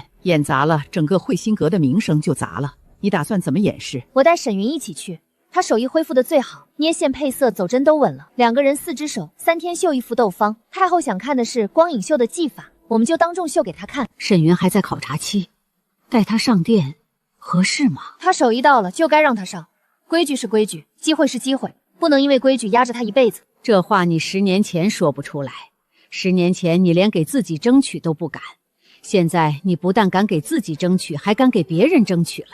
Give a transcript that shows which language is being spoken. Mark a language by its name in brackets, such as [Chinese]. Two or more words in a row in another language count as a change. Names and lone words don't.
[Chinese] 演砸了，整個慧心閣的名聲就砸了。你打算怎麼演示？我帶沈雲一起去，她手藝恢復的最好，捏線配色走針都穩了。2個人4隻手，3天繡1幅鬥方。太后想看的是光影秀的技法，我們就當眾秀給她看。沈雲還在考察期，帶她上殿合適嗎？她手藝到了就該讓她上，規矩是規矩，機會是機會，不能因為規矩壓着她一輩子。這話你10年前說不出來，10年前你連給自己爭取都不敢， 现在你不但敢給自己爭取，還敢給別人爭取了。